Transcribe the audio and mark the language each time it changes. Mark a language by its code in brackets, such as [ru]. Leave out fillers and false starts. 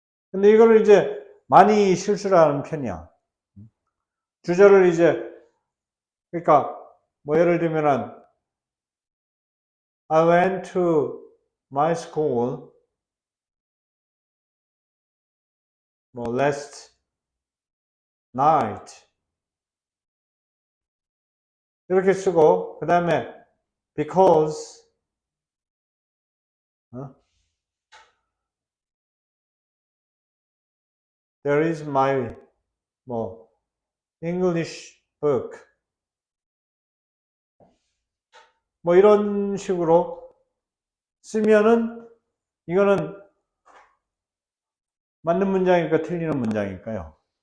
[ko] 근데 이거를 이제 많이 실수를 하는 편이야. 주절을 이제, 그러니까, 뭐 예를 들면은, [en] I went to my school, [ko] 뭐, [en] last night. [ko] 이렇게 쓰고, 그 다음에, [en] because, there is my, 뭐, English book. [ko] 뭐, 이런 식으로 쓰면은, 이거는 맞는 문장일까, 틀리는 문장일까요?